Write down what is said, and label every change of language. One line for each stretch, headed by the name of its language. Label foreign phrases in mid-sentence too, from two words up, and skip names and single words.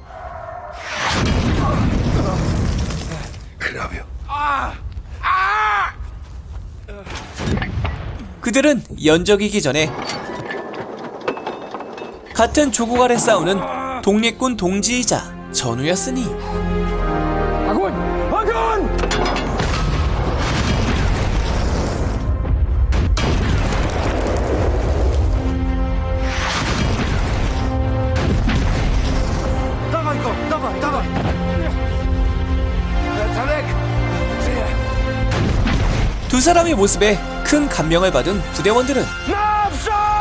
Polish: Hrabiu.
Korean: 그들은 연적이기 전에 같은 조국 아래 싸우는 독립군 동지이자 전우였으니,
Polish: Dawaj go! Dawaj, dawaj! Tadek! Żyje!
Korean: 두 사람의 모습에 큰 감명을 받은 부대원들은
Polish: Naprzód!